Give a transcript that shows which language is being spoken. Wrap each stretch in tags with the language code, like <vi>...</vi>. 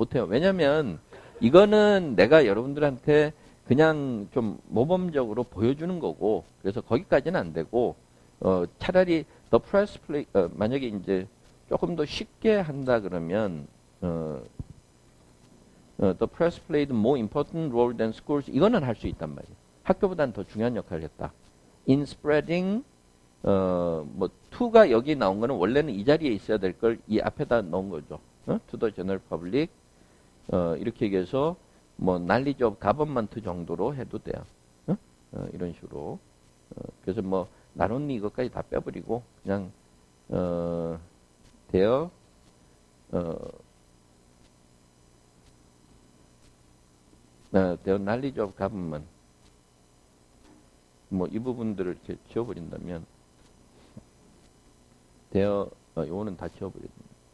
<ko>왜냐면, 이거는 내가 여러분들한테 그냥 좀 모범적으로 보여주는 거고, 그래서 거기까지는 안 되고, 차라리</ko> <en>the press play,</en> <ko>만약에 이제 조금 더 쉽게 한다 그러면</ko> <en>the press played more important role than schools</en> <ko>이거는 할 수 있단 말이에요. 학교보다는 더 중요한 역할을 했다.</ko> <en>in spreading</en> <ko>뭐 to가 여기 나온 거는 원래는 이 자리에 있어야 될 걸 이 앞에다 넣은 거죠.</ko> <en>to the general public</en> <ko>이렇게 얘기해서 뭐</ko> <en>knowledge of government</en> <ko>정도로 해도 돼요. 이런 식으로 그래서 뭐 나눈니 이것까지 다 빼버리고 그냥</ko> <en>their knowledge of government</en> <ko>뭐 이 부분들을 이렇게 지워버린다면 요거는 다 지워버립니다.</ko>